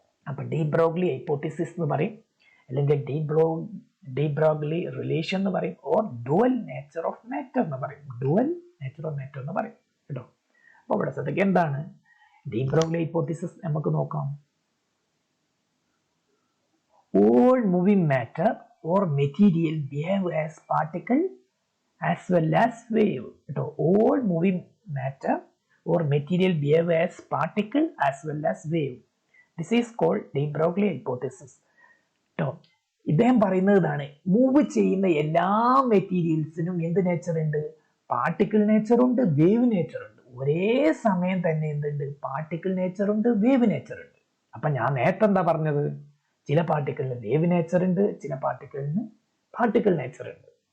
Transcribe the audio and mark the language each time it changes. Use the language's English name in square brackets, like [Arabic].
[Malayalam] അപ്പൊ D Broglie hypothesis എന്ന് പറയും, അല്ലെങ്കിൽ ഡി ബ്രോഗ്ലി റിലേഷൻ എന്ന് പറയും, or dual nature of matter എന്ന് പറയും. ഡുവൽ നേച്ചർ ഓഫ് മാറ്റർ എന്ന് പറയും കേട്ടോ. അപ്പൊ ഇവിടെ ശ്രദ്ധിക്കുക, എന്താണ് ഡി ബ്രോഗ്ലി ഹൈപ്പോത്തിസിസ് നമുക്ക് നോക്കാം. [English] All moving matter or material behave as particle as well as wave. All moving matter or material behave as particle as well as wave. This is called de Broglie hypothesis. [Malayalam] ഇദ്ദേഹം പറയുന്നതാണ്, move ചെയ്യുന്ന എല്ലാ മെറ്റീരിയൽസിനും എന്ത് nature ഉണ്ട്, particle nature ഉണ്ട്, wave nature ഉണ്ട്. ഒരേ സമയം തന്നെ എന്തുണ്ട്, പാർട്ടിക്കിൾ നേച്ചർ ഉണ്ട്, വേവ് നേച്ചർ ഉണ്ട്. അപ്പൊ ഞാൻ നേരത്തെ എന്താ പറഞ്ഞത്, ചില പാർട്ടിക്കിളിന് വേവ് നേച്ചർ ഉണ്ട്, ചില പാർട്ടിക്കിളിന് പാർട്ടിക്കിൾ നേച്ചർ ഉണ്ട്.